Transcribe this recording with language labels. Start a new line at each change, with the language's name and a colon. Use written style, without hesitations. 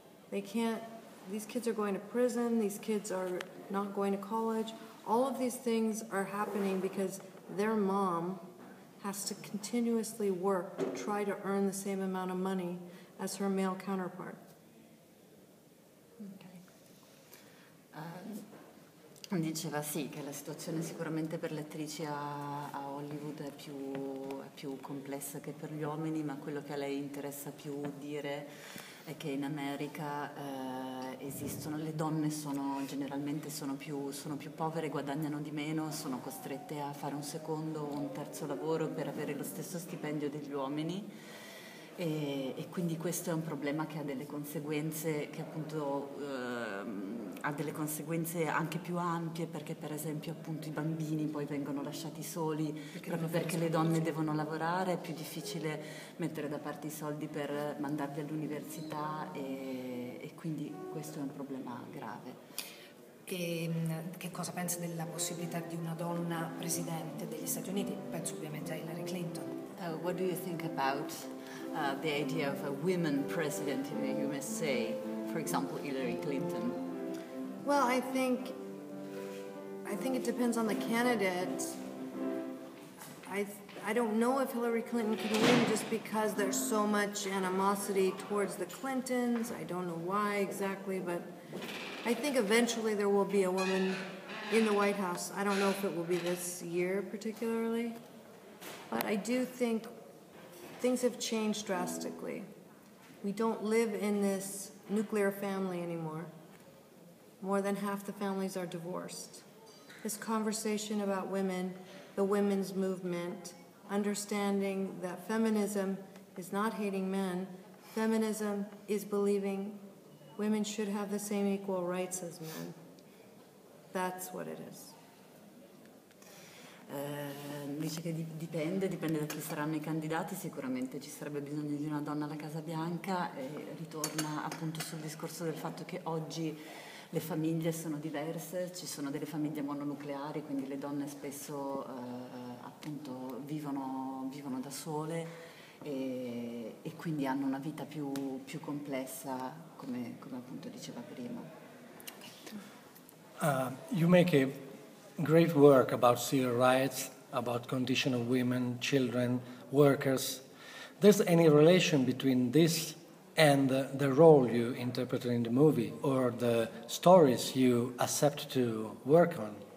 English: They can't, these kids are going to prison, these kids are not going to college. All of these things are happening because their mom has to continuously work to try to earn the same amount of money as her male counterpart.
Italian: Diceva sì, che la situazione sicuramente per le attrici a Hollywood è più complessa che per gli uomini, ma quello che a lei interessa più dire è che in America esistono, le donne generalmente sono più povere, guadagnano di meno, sono costrette a fare un secondo o un terzo lavoro per avere lo stesso stipendio degli uomini. E quindi questo è un problema che ha delle conseguenze che appunto ha delle conseguenze anche più ampie, perché per esempio appunto i bambini poi vengono lasciati soli proprio perché le donne devono lavorare, è più difficile mettere da parte i soldi per mandarli all'università e quindi questo è un problema grave. E che cosa pensa della possibilità di una donna presidente degli Stati Uniti? Penso ovviamente a Hillary Clinton.
English: What do you think about the idea of a women president in the USA, for example, Hillary Clinton? Well, I think it depends on the candidate. I don't know if Hillary Clinton can win just because there's so much animosity towards the Clintons. I don't know why exactly, but I think eventually there will be a woman in the White House. I don't know if it will be this year particularly, but I do think things have changed drastically. We don't live in this nuclear family anymore. More than half the families are divorced. This conversation about women, the women's movement, understanding that feminism is not hating men. Feminism is believing women should have the same equal rights as men. That's what it is.
Italian: Dice che dipende da chi saranno i candidati, sicuramente ci sarebbe bisogno di una donna alla Casa Bianca, e ritorna appunto sul discorso del fatto che oggi le famiglie sono diverse, ci sono delle famiglie mononucleari, quindi le donne spesso appunto vivono da sole e quindi hanno una vita più complessa, come appunto diceva prima.
English: You make a great work about civil rights. about condition of women, children, workers. There's any relation between this and the role you interpreted in the movie or the stories you accept to work on?